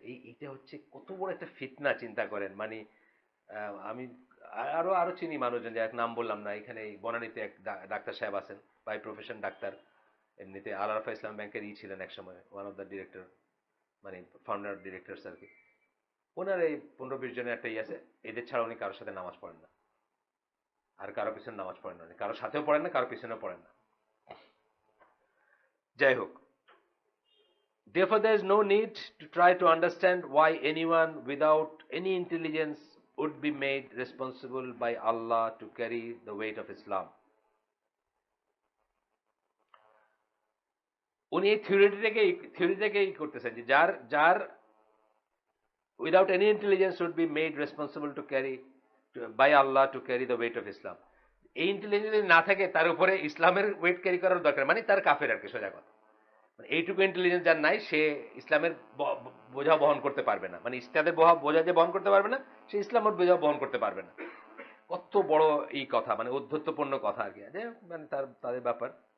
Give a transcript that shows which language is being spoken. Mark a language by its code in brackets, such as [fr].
[bn] এইটা হচ্ছে কত বড় একটা ফিতনা, চিন্তা করেন। মানে আমি আরো আরো চিনি মানুষজন, যে এক নাম বললাম না, এখানে এই বনানীতে এক ডাক্তার সাহেব আছেন, [en] by profession [bn] ডাক্তার, এমনিতে আল আরাফা ইসলাম ব্যাংকের ছিলেন এক সময়, [en] one of the director, [bn] মানে [en] founder directors [bn] আর কি। ওনার এই 15-20 জনের একটা আছে, এদের ছাড়া উনি কারোর সাথে নামাজ পড়েন না, আর কারো পিছনে নামাজ পড়েন না, কারোর সাথেও পড়েন না, কারোর পিছনেও পড়েন না। যাই হোক, [en] therefore there is no need to try to understand why anyone without any intelligence would be made responsible by Allah to carry the weight of Islam. [bn] উনি এই থিওরিটাকেই করতেছেন যে যার যার [en] without any intelligence would be made responsible to carry by Allah to carry the weight of Islam. [bn] এই intelligence না থাকে তার উপরে ইসলামের ওয়েট ক্যারি করার দরকার, মানে তার কাফের আর কি, সোজা কথা। মানে এইটুকু ইন্টেলিজেন্স যার নাই, সে ইসলামের বোঝা বহন করতে পারবে না, মানে ইসলামের বোঝা যে বহন করতে পারবে না, সে ইসলামের বোঝা বহন করতে পারবে না। কত বড় এই কথা, মানে উদ্ধত্যপূর্ণ কথা আর কি, যে মানে তাদের ব্যাপার।